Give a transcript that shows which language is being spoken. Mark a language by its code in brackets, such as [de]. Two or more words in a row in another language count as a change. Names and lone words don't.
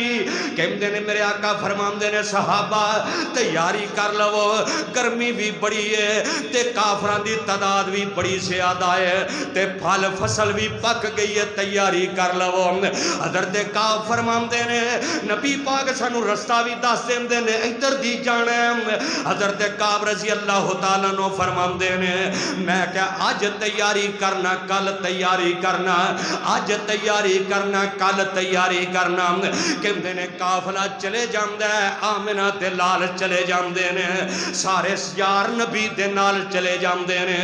[pa] ਕਹਿੰਦੇ ਨੇ ਮੇਰੇ ਆਕਾ ਫ਼ਰਮਾਂਦੇ ਨੇ ਸਹਾਬਾ ਤਿਆਰੀ ਕਰ ਲੋ, ਗਰਮੀ ਭੀ ਬੜੀ ਹੈ ਤੇ ਕਾਫ਼ਰਾਂ ਦੀ ਤਾਦਾਦ ਭੀ ਬੜੀ ਜ਼ਿਆਦਾ ਹੈ ਤੇ ਫਲ ਫ਼ਸਲ ਭੀ ਪੱਕ ਗਈ ਹੈ, ਤਿਆਰੀ ਕਰ ਲੋ। ਹਜ਼ਰਤ ਕਾਬ ਫ਼ਰਮਾਂਦੇ ਨੇ ਨਬੀ ਪਾਕ ਸਾਨੂੰ ਰਸਤਾ ਭੀ ਦੱਸ ਦੇਂਦੇ ਨੇ ਇਧਰ ਦੀ ਜਾਣਾ ਹੈ। ਹਜ਼ਰਤ ਕਾਬ [ar] رضي الله تعالى عنه [pa] ਫ਼ਰਮਾਂਦੇ ਨੇ ਮੈਂ ਕਿਆ ਅੱਜ ਤਿਆਰੀ ਕਰਨਾ ਕੱਲ੍ਹ ਤਿਆਰੀ ਕਰਨਾ, ਅੱਜ ਤਿਆਰੀ ਕਰਨਾ ਕੱਲ੍ਹ ਤਿਆਰੀ ਕਰਨਾ। ਕਹਿੰਦੇ ਨੇ ਕਾਫ਼ਲਾ ਚਲੇ ਜਾਂਦਾ ਹੈ, ਆਮਿਨਾ ਤੇ ਲਾਲ ਚਲੇ ਜਾਂਦੇ ਨੇ, ਸਾਰੇ ਯਾਰ ਨਬੀ ਦੇ ਨਾਲ ਚਲੇ ਜਾਂਦੇ ਨੇ।